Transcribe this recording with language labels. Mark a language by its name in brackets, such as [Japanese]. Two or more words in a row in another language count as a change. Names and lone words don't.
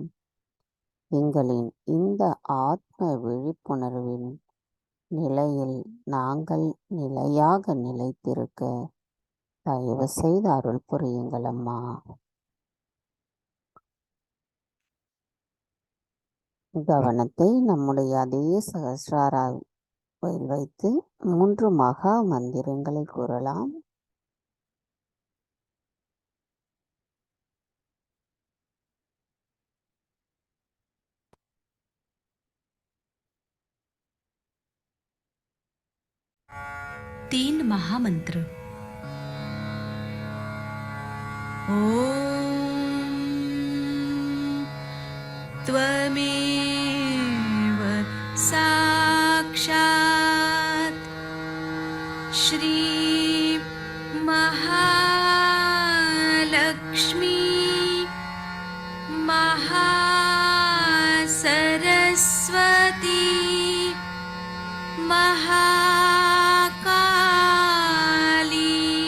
[Tamil] எங்களின் இந்த ஆத்ம விழிப்புணர்வின் நிலையில் நாங்கள் நிலையாக நிலைத்திருக்க தயவு செய்து அருள் புரியுங்கள் அம்மா. கவனத்தை நம்முடைய அதே சகஸ்ராராவில் வைத்து 3 மகா மந்திரங்களை கூறலாம். [Hindi] तीन महामंत्र। [Sanskrit] ओम त्वमेव साक्षात् श्री महालक्ष्मी महासरस्वती महाकाली